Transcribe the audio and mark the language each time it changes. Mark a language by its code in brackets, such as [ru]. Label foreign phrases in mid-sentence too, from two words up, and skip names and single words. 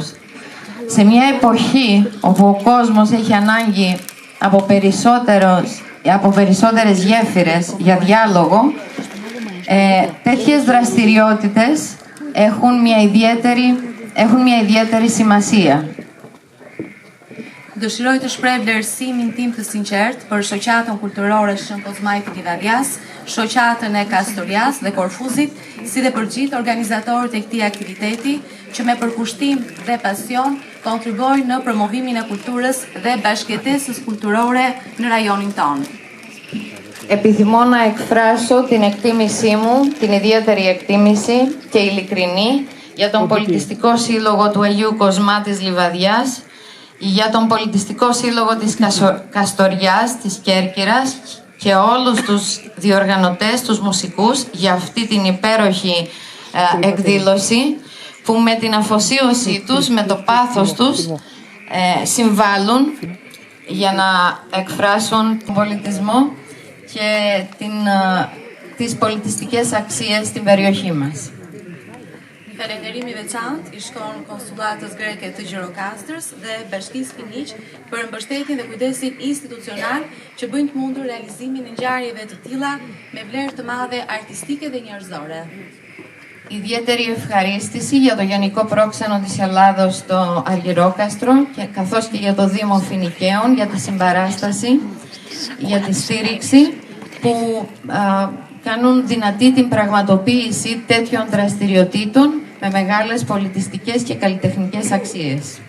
[el] Σε μια εποχή όπου ο κόσμος έχει ανάγκη από περισσότερες γέφυρες για διάλογο, τέτοιες δραστηριότητες έχουν μια ιδιαίτερη σημασία. [sq] Dëshiroj të shpreh vlerësimin tim të sinqert për shoqatën kulturore Shën Kozmaj të Livadias, shoqatën e Kastorias dhe Korfuzit, si dhe për gjithë organizatorët e këtij aktiviteti që me përkushtim dhe pasion kontribojnë në promovimin e kulturës dhe bashkëjetesës kulturore në rajonin tonë. [el] Επιθυμώ να εκφράσω την εκτίμησή μου, την ιδιαίτερη εκτίμηση και ειλικρινή για τον Πολιτιστικό Σύλλογο του Αγίου Κοσμά της Λιβαδιάς, για τον Πολιτιστικό Σύλλογο της Καστοριάς, της Κέρκυρας και όλους τους διοργανωτές, τους μουσικούς για αυτή την υπέροχη εκδήλωση που με την αφοσίωσή τους, με το πάθος τους συμβάλλουν για να εκφράσουν τον πολιτισμό και τις πολιτιστικές αξίες στην περιοχή μας. [sq] Falenderimi veçantë i shkon konsullatës greke të Gjirokastrës dhe Bashkisë Finiq për mbështetjen dhe kujdesin institucional që bëjnë të mundur realizimin e ngjarjeve të tilla me vlerë të madhe artistike dhe njerëzore. [el] Ιδιαίτερη ευχαρίστηση για το Γενικό Πρόξενο της Ελλάδος στο Αργυρόκαστρο καθώς και για το Δήμο Φινικαίων για τη συμπαράσταση, για τη στήριξη που κάνουν δυνατή την πραγματοποίηση τέτοιων δραστηριοτήτων με μεγάλες πολιτιστικές και καλλιτεχνικές αξίες.